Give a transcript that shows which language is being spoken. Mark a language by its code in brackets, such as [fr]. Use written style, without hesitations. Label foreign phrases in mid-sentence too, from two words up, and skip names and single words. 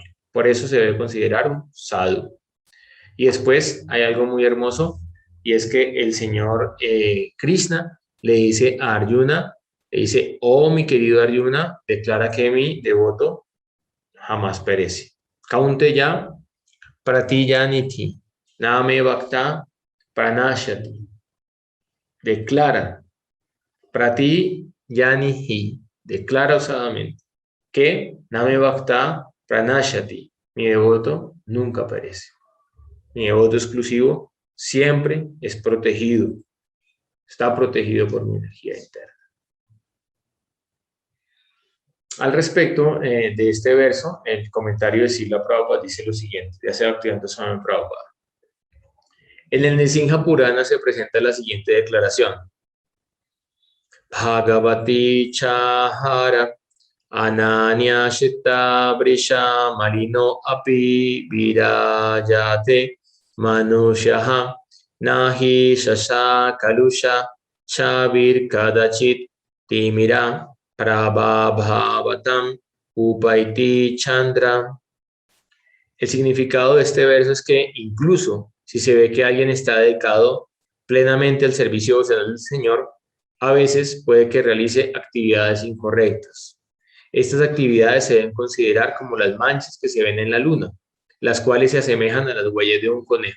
[es] Por eso se debe considerar un sadhu. Y después hay algo muy hermoso, y es que el señor Krishna le dice a Arjuna, le dice, oh mi querido Arjuna, declara que mi devoto jamás perece. [sa] Kaunteya pratiyaniti, name bhakta pranashati. [es] Declara, pratiyanihi, declara osadamente, que [sa] name bhakta pranashati, [es] mi devoto nunca perece. Mi devoto exclusivo siempre es protegido, está protegido por mi energía interna. Al respecto de este verso, el comentario de Srila Prabhupada dice lo siguiente, ya sea Bhaktivedanta Swami Prabhupada. En el Nrsimha Purana se presenta la siguiente declaración. [sa] Bhagavati Chahara Ananya Shitta Brisha Marino Api Virayate Manushaha Nahi Shasha Kalusha Chavir Kadachit Timira Prabhabhavatam Upaiti Chandra. [es] El significado de este verso es que incluso si se ve que alguien está dedicado plenamente al servicio devocional del Señor, a veces puede que realice actividades incorrectas. Estas actividades se deben considerar como las manchas que se ven en la luna, las cuales se asemejan a las huellas de un conejo.